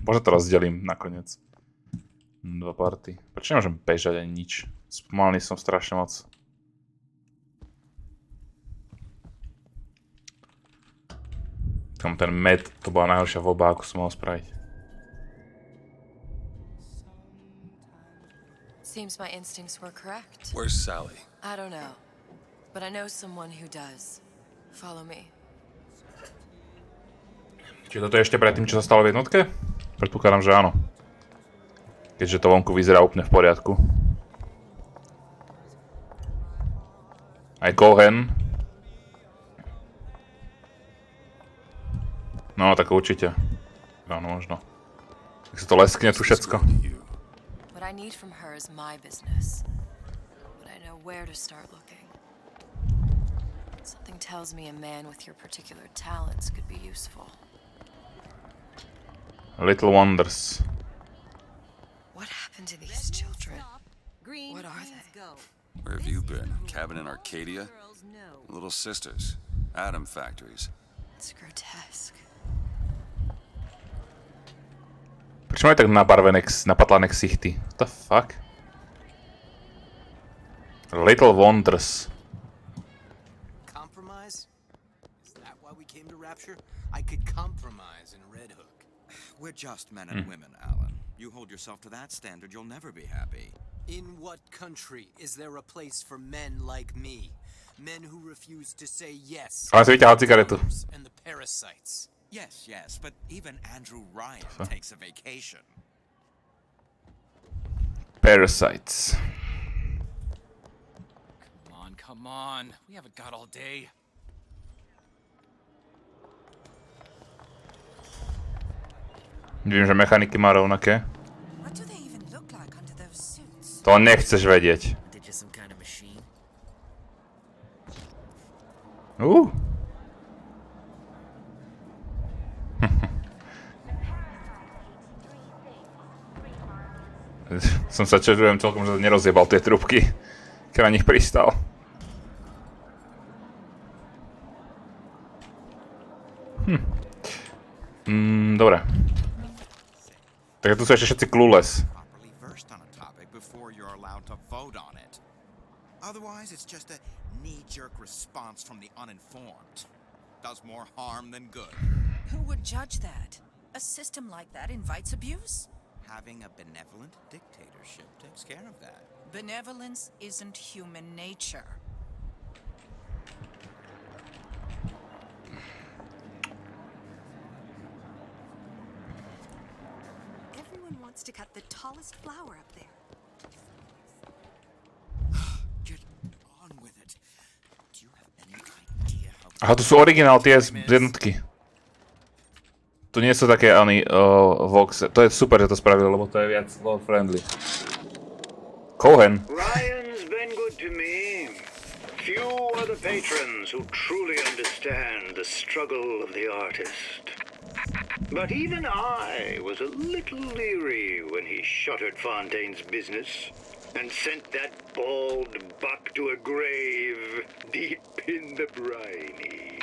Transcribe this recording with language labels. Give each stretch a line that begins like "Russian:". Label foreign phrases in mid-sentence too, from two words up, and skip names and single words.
Slovak: Možno to rozdelím nakoniec. Dva party. Prečo nemôžem bežať ani nič? Spomalný som strašne moc. Tam ten med, to bola najhoršia voľba, ako som mohol spraviť.
English: Seems my instincts were correct. Where's Sally? I don't know, but I know someone who does. Follow me.
Slovak: Čiže toto je ešte predtým, čo sa stalo v jednotke? Predpokladám, že áno. Keďže to vonku vyzerá úplne v poriadku. Aj Cohen. No, tak určite. Áno, možno. Tak sa to leskne tu všetko.
English: What I need from her is my business. But I know where to start looking. Something tells me a man with your particular talents could be useful. Little Wonders. What happened to these children? What are they? Where have you been? Cabin in Arcadia? Little sisters. Atom factories. It's grotesque.
Slovak: Prečo majú tak napatlané ksichty?
English: What the fuck? Little Wonders. Compromise? Is that why we came to Rapture? I could compromise in Red Hook. We're just men and women, Alan. You hold yourself to that standard, you'll never be happy. In what country is there a place for men like me? Men who refuse to say yes.
Slovak: Ale si vyťahal cigaretu.
English: And the parasites. Yes, but even Andrew Ryan takes a vacation. Parasites. Come on. We haven't got all day.
Slovak: Viem, že mechaniky má rovnaké.
English: What do they even look like under those suits?
Slovak: To nechceš vedieť.
English: They're just some kind of machine.
Slovak: Som sa čudujem celkom, že nerozjebal tie trúbky, keď na nich pristal. Dobre. Takže tu sú ešte všetci clueless.
English: Otherwise, it's just a knee-jerk response from the uninformed. Does more harm than good. Who would judge that? A system like that invites abuse? Having a benevolent dictatorship takes care of that. Benevolence isn't human nature. Everyone wants to cut the tallest flower up there. Get on with it. Do you have any idea how...
Slovak: Aha, to sú originál tie z jednotky. To nie sú také oni Vox. To je super, že to spravili, lebo to je viac
English: lord friendly.
Slovak: Cohen.
English: Ryan's been good to me. Few are the patrons who truly understand the struggle of the artist. But even I was a little leery when he shuttered Fontaine's business and sent that bald buck to a grave deep in the briny.